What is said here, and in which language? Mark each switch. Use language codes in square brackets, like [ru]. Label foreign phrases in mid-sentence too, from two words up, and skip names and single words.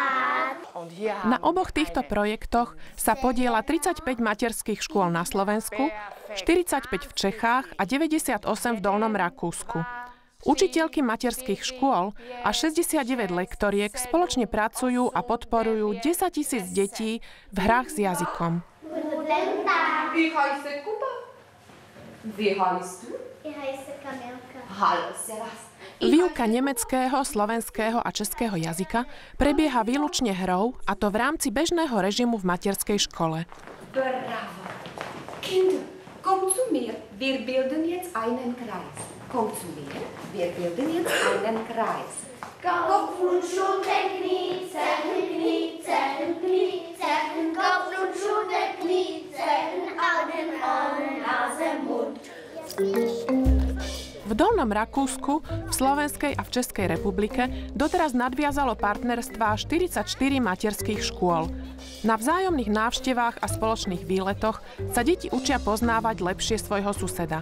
[sk] Na oboch týchto projektoch sa podieľa 35 materských škôl na Slovensku, 45 v Čechách a 98 v Dolnom Rakúsku. Učiteľky materských škôl a 69 lektoriek spoločne pracujú a podporujú 10 000 detí v hrách s jazykom. [de] Ich heiße Kuba. Wie heißt du? Ich heiße Kamilka. Hallo, servus. [sk] Výuka nemeckého, slovenského a českého jazyka prebieha výlučne hrou, a to v rámci bežného režimu v materskej škole. [de] Bravo. Kinder, komm zu mir. Wir bilden jetzt einen Kreis. Komm zu mir. Wir bilden jetzt einen Kreis. Kopf und Schulter, Knie, Zechen, Knie, Zechen, Knie, Zechen, Kopf und Schulter, Knie, Zechen, Augen, Ohren, Nase, Mund. [sk] V Dolnom Rakúsku, v Slovenskej a v Českej republike doteraz nadviazalo partnerstvá 44 materských škôl. Na vzájomných návštevách a spoločných výletoch sa deti učia poznávať lepšie svojho suseda.